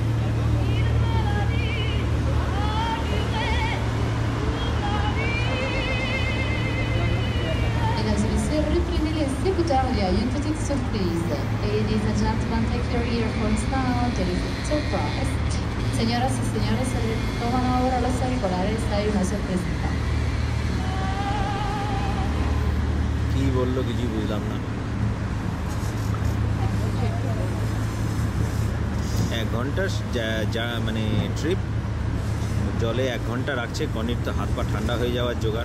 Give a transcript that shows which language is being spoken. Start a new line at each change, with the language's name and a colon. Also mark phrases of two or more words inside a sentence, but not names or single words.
French: Mesdames et messieurs, reprenez les écouteurs, il y a une petite surprise.
English: Ladies and gentlemen, take your earphones now, there is a surprise.
Spanish: Señoras y señores, se toman ahora los auriculares, hay una sorpresita.
Bangla: কি বললো কিছুই বুঝলাম না। 1 ঘন্টার মানে ট্রিপ, জলে 1 ঘন্টা রাখছে। কনির তো হাত পা ঠান্ডা হয়ে যাওয়ার জোগাড়।